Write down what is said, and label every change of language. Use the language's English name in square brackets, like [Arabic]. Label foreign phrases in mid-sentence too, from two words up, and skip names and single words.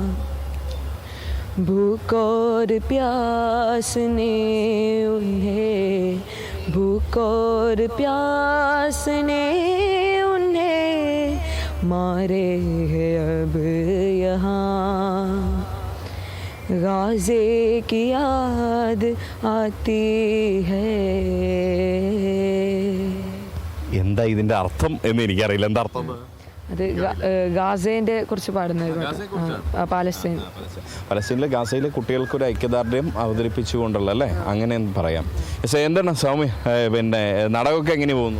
[Hindi] भूख और प्यास ने उन्हें, भूख और प्यास ने उन्हें मारे हैं अब यहाँ. गाज़े की याद आती है. [Malayalam] എന്താ ഇതിൻ്റെ അർത്ഥം എന്ന് എനിക്കറിയില്ല. എന്താ അർത്ഥം? അത് ഗാസേൻ്റെ കുറിച്ച് പാടുന്ന പലസ്തീനിലെ ഗാസയിലെ കുട്ടികൾക്കൊരു ഐക്യദാർഢ്യം അവതരിപ്പിച്ചുകൊണ്ടുള്ള അല്ലേ, അങ്ങനെ പറയാം. എന്താണ് സൗമ്യ, പിന്നെ നാടകമൊക്കെ എങ്ങനെ പോകുന്നു?